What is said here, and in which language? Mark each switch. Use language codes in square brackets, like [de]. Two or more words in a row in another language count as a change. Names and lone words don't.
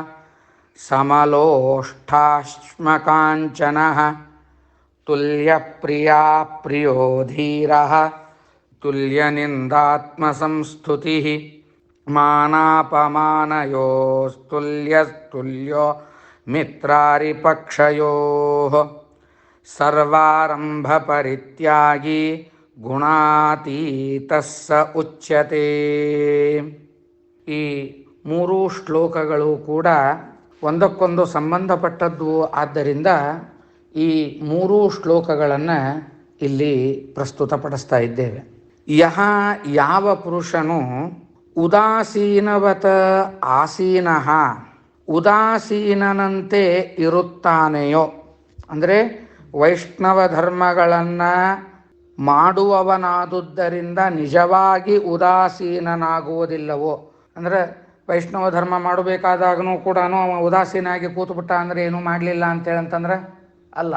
[sa] ಸಮಲೋಷ್ಠಾಶ್ಮಕಾಂಚನಃ ತುಲ್ಯಪ್ರಿಯಾ ಪ್ರಿಯೋ ಧೀರಃ ತುಲ್ಯನಿಂದಾತ್ಮಸಂಸ್ತುತಿಃ ಮಾನಾಪಮಾನಯೋಸ್ತುಲ್ಯೋ ಮಿತ್ರಾರಿಪಕ್ಷಯೋಃ ಸರ್ವಾರಂಭ ಪರಿತ್ಯಾಗೀ ಗುಣಾತೀತಸ್ಸ ಉಚ್ಯತೆ. [kn] ಈ ಮೂರೂ ಶ್ಲೋಕಗಳು ಕೂಡ ಒಂದಕ್ಕೊಂದು ಸಂಬಂಧಪಟ್ಟದ್ದು. ಆದ್ದರಿಂದ ಈ ಮೂರೂ ಶ್ಲೋಕಗಳನ್ನು ಇಲ್ಲಿ ಪ್ರಸ್ತುತಪಡಿಸ್ತಾ ಇದ್ದೇವೆ. ಯಾವ ಪುರುಷನು [sa] ಉದಾಸೀನವತ ಆಸೀನಃ, [kn] ಉದಾಸೀನನಂತೆ ಇರುತ್ತಾನೆಯೋ, ಅಂದರೆ ವೈಷ್ಣವ ಧರ್ಮಗಳನ್ನು ಮಾಡುವವನಾದುದರಿಂದ ನಿಜವಾಗಿ ಉದಾಸೀನನಾಗುವುದಿಲ್ಲವೋ, ಅಂದರೆ ವೈಷ್ಣವ ಧರ್ಮ ಮಾಡಬೇಕಾದಾಗೂ ಕೂಡ ಅವ ಉದಾಸೀನಾಗಿ ಕೂತ್ಬಿಟ್ಟ ಅಂದರೆ ಏನೂ ಮಾಡಲಿಲ್ಲ ಅಂತೇಳಂತಂದ್ರೆ ಅಲ್ಲ.